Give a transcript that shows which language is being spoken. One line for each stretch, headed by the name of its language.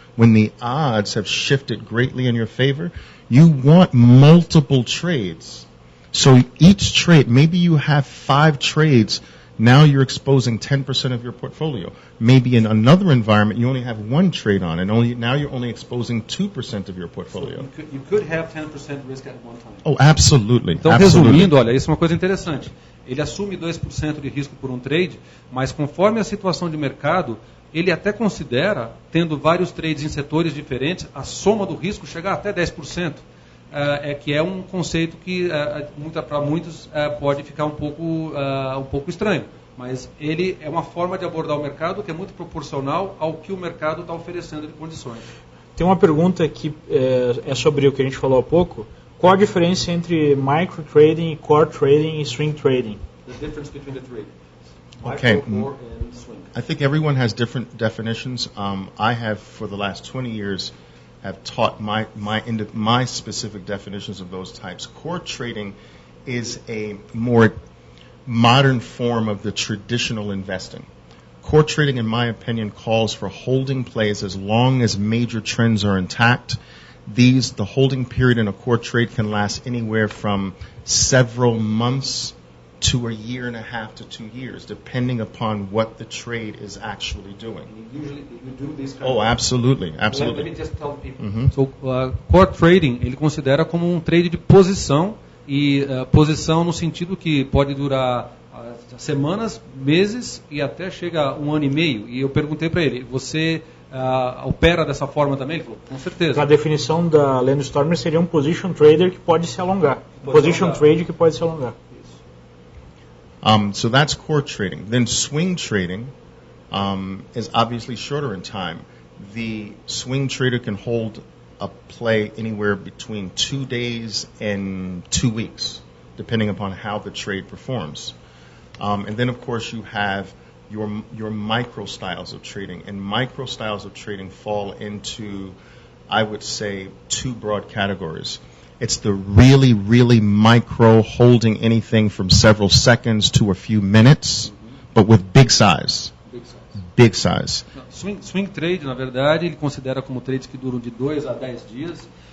English: When the odds have shifted greatly in your favor, you want multiple trades. So each trade, maybe you have 5 trades, now you're exposing 10% of your portfolio. Maybe in another environment you only have 1 trade on, and now you're only exposing 2% of your portfolio. So you could have 10% risk at one time. Oh, absolutely.
Portuguese: Então,
English: absolutely.
Portuguese: Resumindo, olha, isso é uma coisa interessante. Ele assume 2% de risco por um trade, mas conforme a situação de mercado, ele até considera, tendo vários trades em setores diferentes, a soma do risco chegar até 10%. Que é um conceito que para muitos pode ficar um pouco estranho, mas ele é uma forma de abordar o mercado que é muito proporcional ao que o mercado está oferecendo de condições. Tem uma pergunta que é sobre o que a gente falou há pouco. Qual a diferença entre micro trading, core trading e swing trading?
English: The difference between the three. Okay. Micro, core, and swing. I think everyone has different definitions. I have, for the last 20 years, have taught my specific definitions of those types. Core trading is a more modern form of the traditional investing. Core trading, in my opinion, calls for holding plays as long as major trends are intact. The holding period in a core trade can last anywhere from several months to a year and a half to 2 years, depending upon what the trade is actually doing. Usually you do this kind Oh, absolutely, Let absolutely. me just tell people. Mhm. So, core trading,
Portuguese: ele considera como um trade de posição, e posição no sentido que pode durar semanas, meses e até chega a 1 ano e meio. E eu perguntei para ele, você opera dessa forma também? Ele falou, com certeza. A definição da Landstormer seria um position trader que pode se alongar. Position trade que pode se alongar.
English: So that's core trading. Then swing trading is obviously shorter in time. The swing trader can hold a play anywhere between 2 days and 2 weeks, depending upon how the trade performs. And then, of course, you have your micro styles of trading. And micro styles of trading fall into, I would say, 2 broad categories. It's the really, really micro, holding anything from several seconds to a few minutes, but with big size. Big size.
Portuguese: Swing trade, na verdade, ele considera como trades que duram de 2 a 10 dias.